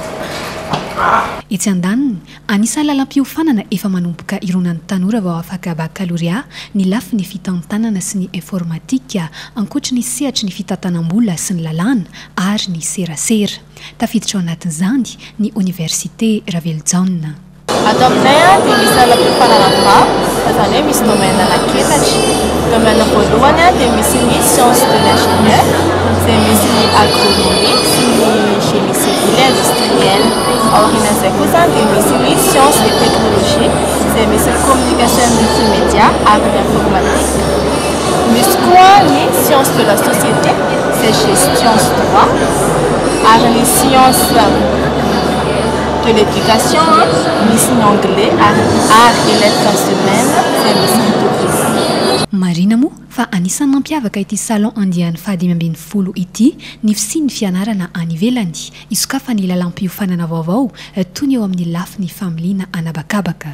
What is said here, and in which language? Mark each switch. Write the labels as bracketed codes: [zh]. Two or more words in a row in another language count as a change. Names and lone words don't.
[mg] Etsy andaniny, anisan'ny lalam-piofanana efa manomboka ironan'ny tanora vao afaka baccalauréat ny lafiny fitantanana sy ny informatika ankoatry ny sehatry ny fitantanam-bola sy ny lalàna ary ny serasera. Tafiditra ao anatin'izany ny Université Raveljanona. Ato aminay dia misy lalam-piofanana maro, izany hoe misy domaine anankiefatra. Domaine voalohany dia misy ny [fr] sciences de l'ingénieur, [mg] dia misy ny agronomie sy ny [fr] génie civil et industriel. [mg] Aorian'izay kosa dia misy ny [fr] sciences et technologie, [mg] dia misy ny [fr] communication multimédia [mg] ary ny informatique. Misy koa ny [fr] sciences de la société, c'est gestion [mg] sy droit, ary ny [fr] sciences de l'éducation, [mg] misy ny anglais ary [fr] lettres humaines, [mg] dia misy ny tourisme. Marina moa fa anisan'ny mampiavaka ity salon andiany fahadimy ambin'ny folo ity ny fisian'ny fianarana any ivelany isokafa ny lalam-piofanana vaovao toy ny eo amin'ny lafiny familiana anabakabaka.